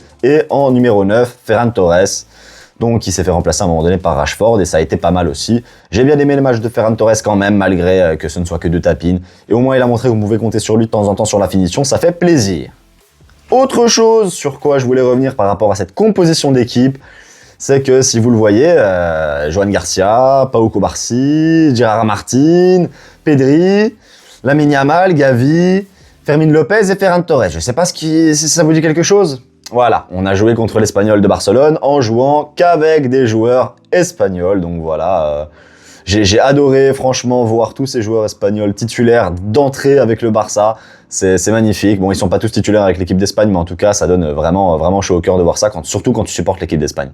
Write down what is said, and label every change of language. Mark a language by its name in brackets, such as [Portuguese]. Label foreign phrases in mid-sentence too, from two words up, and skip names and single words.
[French] Et en numéro 9, Ferran Torres, donc qui s'est fait remplacer à un moment donné par Rashford et ça a été pas mal aussi. J'ai bien aimé le match de Ferran Torres quand même, malgré que ce ne soit que 2 tapines. Et au moins il a montré que vous pouvez compter sur lui de temps en temps sur la finition, ça fait plaisir. Autre chose sur quoi je voulais revenir par rapport à cette composition d'équipe, c'est que si vous le voyez, Joan Garcia, Pau Cubarsí, Gerard Martin, Pedri, Lamine Yamal, Gavi, Fermin Lopez et Ferran Torres. Je sais pas si ça vous dit quelque chose. Voilà, on a joué contre l'Espagnol de Barcelone en jouant qu'avec des joueurs espagnols. Donc voilà, j'ai adoré franchement voir tous ces joueurs espagnols titulaires d'entrée avec le Barça. C'est magnifique. Bon, ils sont pas tous titulaires avec l'équipe d'Espagne, mais en tout cas, ça donne vraiment chaud au cœur de voir ça, surtout quand tu supportes l'équipe d'Espagne.